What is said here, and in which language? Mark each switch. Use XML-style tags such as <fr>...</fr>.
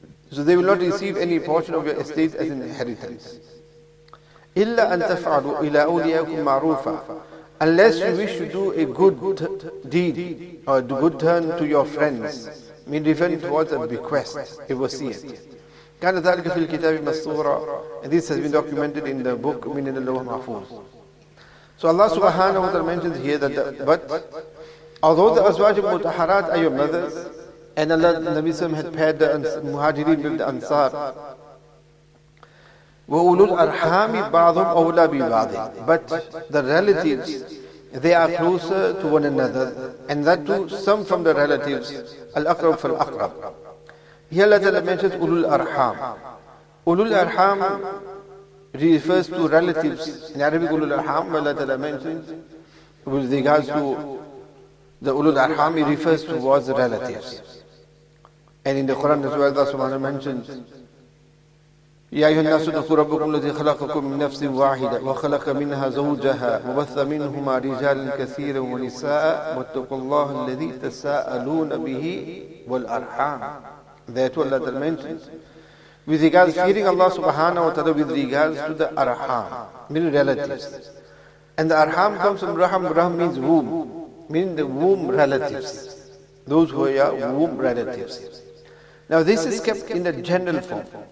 <en>So they will not receive any portion of your estate as an inheritance.</en> <ar>إِلَّا أَن تَفْعَلُوا إِلَىٰ أَوْلِيَاكُمْ مَعْرُوفًا.</ar> <en>Unless you wish to do a good deed or a good turn to your friends, mean referring towards a bequest, a wasiyat.</en> <ar>كان ذلك في الكتاب مسطورا.</ar> <en>And this has been documented in the book</en> <ar>من اللوح محفوظ.</ar> <en>So Allah subhanahu wa ta'ala mentions here that but although the Azwaj Mutahharat are your mothers, and Allah Nabi had paired the Muhajirin with the Ansar,</en> <ar>وَأُولُو الْأَرْحَامِ بَعْضُهُمْ أَوْلَى بِبَعْضٍ.</ar> <en>But the relatives, they are closer to one another, and that too some from the relatives,</en> <ar>al-aqrab fal-aqrab.</ar> <en>Here Allah mentions ulul arham. Ulul arham refers to relatives. In Arabic, ulul arham, Allah mentions with regards to the ulul arham, it refers towards the relatives. And in the Quran as well, Allah subhanahu mentions,</en> <ar>يا أيها الناس اتقوا ربكم الذي خلقكم من نفس واحدة وخلق منها زوجها وبث منهما رجالا كثيرا ونساء واتقوا الله الذي تساءلون به والأرحام.</ar> <en>Therefore Allah mentions with regards to fearing Allah subhanahu wa ta'ala with regards to the arham, meaning relatives. And the arham comes from raham. Raham means womb, meaning the womb relatives, those who are womb relatives. Now this is kept in the general form.</en>